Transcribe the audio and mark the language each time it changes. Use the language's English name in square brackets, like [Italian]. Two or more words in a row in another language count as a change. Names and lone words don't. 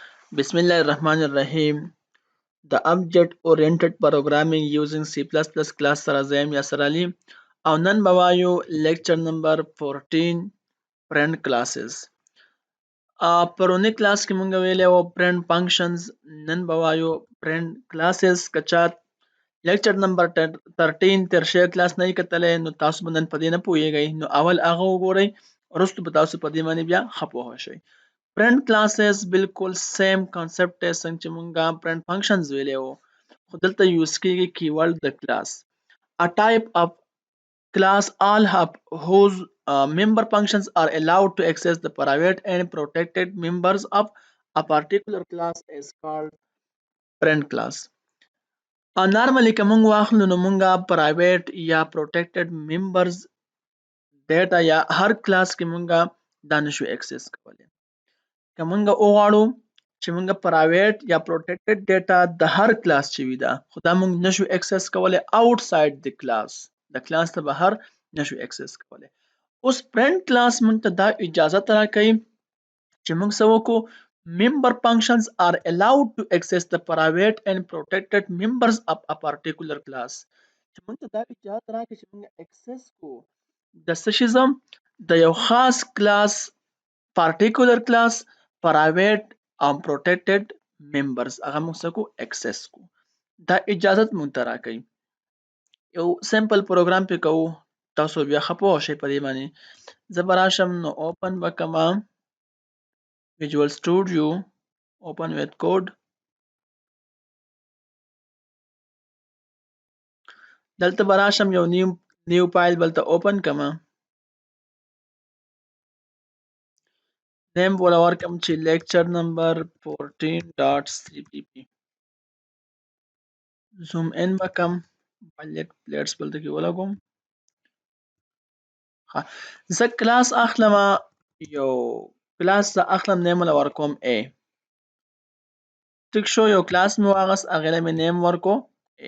[Arabic] Bismillahirrahmanirrahim. [English] The object-oriented programming using C++ class [Pashto] سره زه یم یاسر علي او نن به وایو [English] lecture number 14 print classes. [Pashto] پرونی کلاس کې مونږ ویلې و [English] print functions. [Pashto] نن به وایو [English] print classes. [Pashto] که چا [English] lecture number 13 [Pashto] تر شوی کلاس نه کتلې نو تاسو به نن په دې نه پوهیږئ، نو اول هغه وګورئ، وروسته به تاسو په دې باندې بیا ښه پوه شئ. [English] print classes [Pashto] بالکل [English] same concept [Pashto] دی څنګه چې مونږه [English] print functions [Pashto] ویلې وو، خو دلته یوز کیږي keyword د class. [English] A type of class all have whose member functions are allowed to access the private and protected members of a particular class is called print class. [Pashto] نارملی که مونږ واخلو نو مونږه private یا [English] protected members data [Pashto] یا هر کلاس کې مونږه دا نشو access کولی. که مونږه وغواړو چې مونږه پرایویټ یا [English] protected data [Pashto] د هر کلاس چې وي دا خو دا مونږ نشو اکسس کولی اوټساید د کلاس، د کلاس ته بهر نشو اکسس کولی. اوس [English] print class [Pashto] مونږ ته دا اجازه راکوي چې مونږ څه وکړو، [English] member functions are allowed to access the private and protected members of a particular class. [Pashto] چې مونږ ته دا اجازه راکوي چې مونږ اکسس کو د څه شیزم د یو خاص کلاس [English] particular class private [Pashto] او [English] protected members [Pashto] هغه موږ څه کو access کو. دا اجازت موږ ته راکوي. یو [English] simple program [Pashto] پې کوو، تاسو بیا ښه پوه شئ په دې باندې. زه به راشم نو اوپن به کړمه ویژوال سټوډیو، [English] open with code. [Pashto] دلته به راشم یو [English] new file [Pashto] بلته اوپن کړمه. نیم بوله ورکړم چې [English] lecture number 14.cpp. zoom in [Pashto] به کم پلیټس بلته کې ولګوم. زه کلاس اخلم، یو کلاس زه اخلم، نیم له ورکوم A. ټیک شو، یو کلاس مې واغست، هغې له مې نیم ورکو A.